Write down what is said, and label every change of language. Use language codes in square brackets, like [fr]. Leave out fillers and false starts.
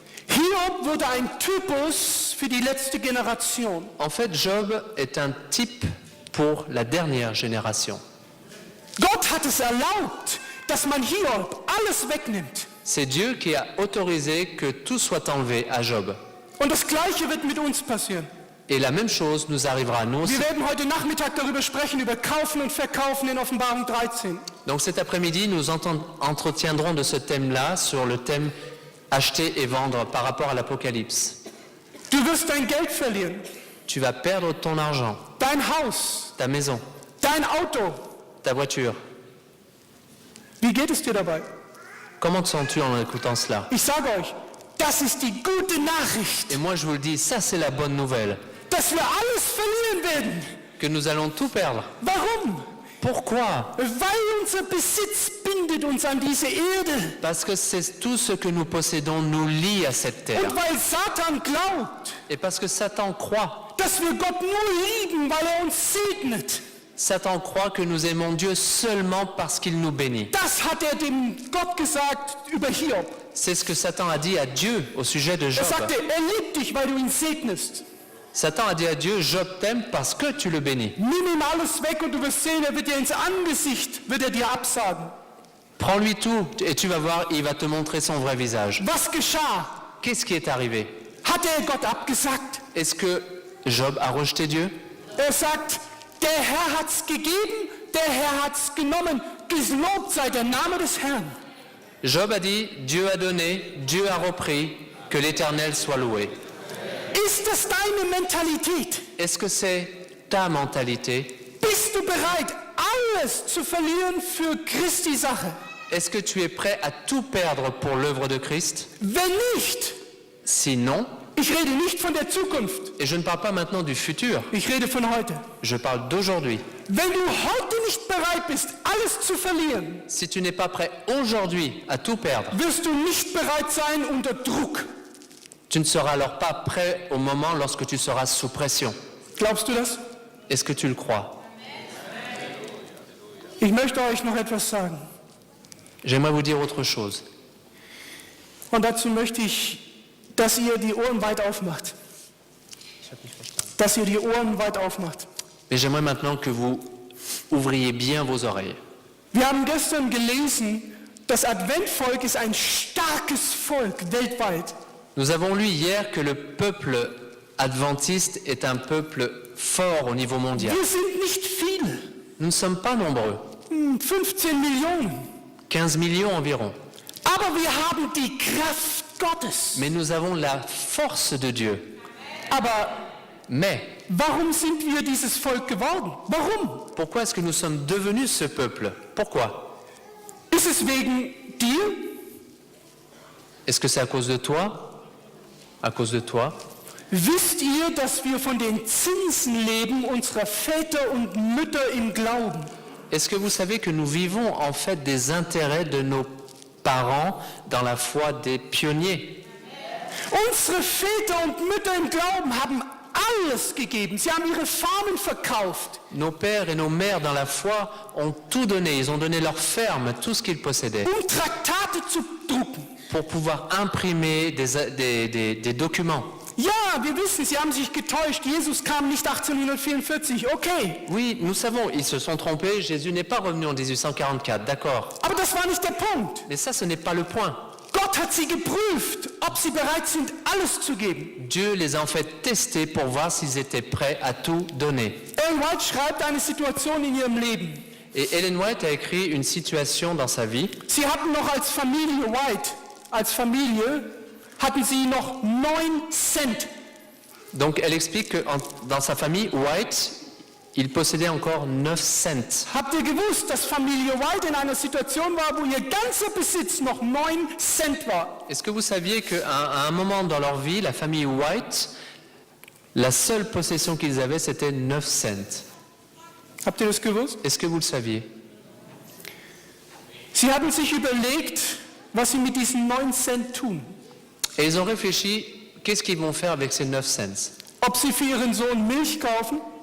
[de] Hiob wurde ein Typus für die letzte Generation. [fr] En fait, Job est un type pour la dernière génération. [de] Gott hat es erlaubt, dass man Hiob alles wegnimmt. [fr] C'est Dieu qui a autorisé que tout soit enlevé à Job. [de] Und das Gleiche wird mit uns passieren. [fr] Et la même chose nous arrivera à nous aussi. [de] Wir werden heute Nachmittag darüber sprechen, über Kaufen und Verkaufen in Offenbarung 13. [fr] Donc cet après-midi, nous entretiendrons de ce thème-là sur le thème acheter et vendre par rapport à l'Apocalypse. [de] Du wirst dein Geld verlieren, [fr] Tu vas perdre ton argent, [de] dein Haus, [fr] ta maison, [de] dein Auto. [fr] ta voiture. [de] Wie geht es dir dabei? [fr] Comment te sens-tu en écoutant cela? [de] Ich sage euch, das ist die gute Nachricht, [fr] Et moi je vous le dis, ça c'est la bonne nouvelle, [de] dass wir alles verlieren werden. [fr] que nous allons tout perdre. [de] Warum? [fr] Pourquoi? [de] Weil unser Besitz bindet uns an diese Erde. [fr] Parce que c'est tout ce que nous possédons nous lie à cette terre. [de] Und weil Satan glaubt, [fr] Et parce que Satan croit. [de] dass wir Gott nur lieben, weil er uns segnet. [fr] Satan croit que nous aimons Dieu seulement parce qu'il nous bénit. [de] Das hat er dem Gott gesagt über Hiob. [fr] C'est ce que Satan a dit à Dieu au sujet de Job. [de] Er sagte, er liebt dich, weil du ihn segnest. [fr] Satan a dit à Dieu, Job t'aime parce que tu le bénis. [de] Nimm ihm alles weg und du wirst sehen, er wird dir ins Angesicht, wird er dir absagen. [fr] Prends-lui tout et tu vas voir, il va te montrer son vrai visage. [de] Was geschah? [fr] Qu'est-ce qui est arrivé? [de] Hat er Gott abgesagt? [fr] Est-ce que Job a rejeté Dieu? [de] Er sagt, der Herr hat's gegeben, der Herr hat's genommen. Gelobt sei der Name des Herrn. [fr] Job a dit, Dieu a donné, Dieu a repris, que l'Éternel soit loué. [de] Ist das deine Mentalität? [fr] Est-ce que c'est ta mentalité? [de] Bist du bereit, alles zu verlieren für Christi Sache? [fr] Est-ce que tu es prêt à tout perdre pour l'œuvre de Christ? [de] Wenn nicht, [fr] Sinon, [de] Ich rede nicht von der Zukunft, [fr] et je ne parle pas maintenant du futur, [de] ich rede von heute. [fr] je parle d'aujourd'hui. [de] Wenn du heute nicht bereit bist, alles zu verlieren, [fr] Si tu n'es pas prêt aujourd'hui à tout perdre, [de] wirst du nicht bereit sein unter Druck. [fr] tu ne seras alors pas prêt au moment lorsque tu seras sous pression. [de] Glaubst du das? [fr] Est-ce que tu le crois? [de] Ich möchte euch noch etwas sagen. [fr] J'aimerais vous dire autre chose. [de] Und dazu möchte ich, dass ihr die Ohren weit aufmacht. Dass ihr die Ohren weit aufmacht. [fr] Mais j'aimerais maintenant que vous ouvriez bien vos oreilles. [de] Wir haben gestern gelesen, das Adventvolk ist ein starkes Volk weltweit. [fr] Nous avons lu hier que le peuple adventiste est un peuple fort au niveau mondial. [de] Wir sind nicht viele. [fr] Nous ne sommes pas nombreux, [de] 15 Millionen. [fr] 15 millions environ. [de] Aber wir haben die Kraft Gottes. [fr] Mais nous avons la force de Dieu. [de] Aber [fr] Mais [de] warum sind wir dieses Volk geworden? Warum? [fr] pourquoi est-ce que nous sommes devenus ce peuple? Pourquoi? [de] Ist es wegen dir? [fr] Est-ce que c'est à cause de toi? À cause de toi? [de] Wisst ihr, dass wir von den Zinsen leben unserer Väter und Mütter im Glauben? [fr] Est-ce que vous savez que nous vivons en fait des intérêts de nos parents dans la foi des pionniers? [de] Unsere Väter und Mütter im Glauben haben alles gegeben. Sie haben ihre Farmen verkauft. [fr] Nos pères et nos mères dans la foi ont tout donné. Ils ont donné leur ferme, tout ce qu'ils possédaient, [de] Traktate zu drucken. [fr] pour pouvoir imprimer des documents. [de] Ja, wir wissen, sie haben sich getäuscht. Jesus kam nicht 1844, okay. [fr] Oui, nous savons, ils se sont trompés. Jésus n'est pas revenu en 1844, d'accord. [de] Aber das war nicht der Punkt. [fr] Mais ça, ce n'est pas le point. [de] Gott hat sie geprüft, ob sie bereit sind, alles zu geben. [fr] Dieu les a en fait testés pour voir s'ils étaient prêts à tout donner. [de] Ellen White schreibt eine Situation in ihrem Leben. [fr] Et Ellen White a écrit une situation dans sa vie. [de] Sie hatten noch als Familie White, als Familie, hatten sie noch 9 Cent. [fr] Donc elle explique que dans sa famille, White, il possédait encore 9 cents. [de] Habt ihr gewusst, dass Familie White in einer Situation war, wo ihr ganzer Besitz noch 9 Cent war? [fr] Est-ce que vous saviez qu'à un moment dans leur vie, la famille White, la seule possession qu'ils avaient, c'était 9 cents? [de] Habt ihr das gewusst? [fr] Est-ce que vous le saviez? [de] Sie haben sich überlegt, was sie mit diesen 9 Cent tun. [fr] Et ils ont réfléchi, qu'est-ce qu'ils vont faire avec ces 9 cents? [de] Ob sie für ihren Sohn Milch kaufen